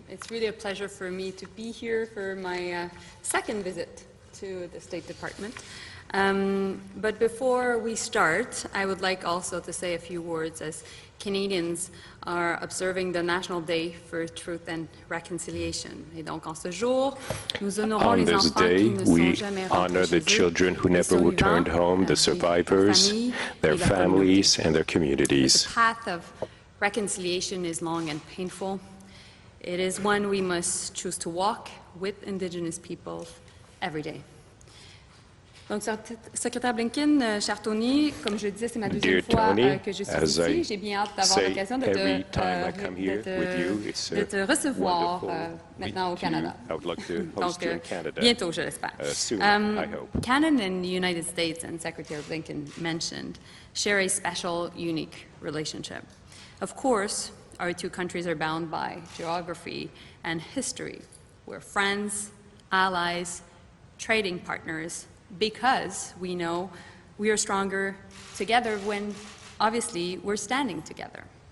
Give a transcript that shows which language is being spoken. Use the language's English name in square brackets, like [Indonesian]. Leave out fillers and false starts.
[English] It's really a pleasure for me to be here for my second visit to the State Department. But before we start, I would like also to say a few words as Canadians are observing the National Day for Truth and Reconciliation. [French] Et donc, en ce jour, nous honorons les enfants qui ne sont jamais rentrés chez eux, [English] the children who never returned home, the survivors, their families, and their communities. The path of reconciliation is long and painful. It is one we must choose to walk with Indigenous peoples every day. [French] Donc, secrétaire Blinken, cher Tony, comme je le disais, c'est ma deuxième fois que je suis ici. J'ai bien hâte d'avoir l'occasion de te recevoir maintenant au Canada. Donc, bientôt, je l'espère. [English] Canada and the United States, and Secretary Blinken mentioned, share a special, unique relationship. Of course, our two countries are bound by geography and history. We're friends, allies, trading partners, because we know we are stronger together when, obviously, we're standing together.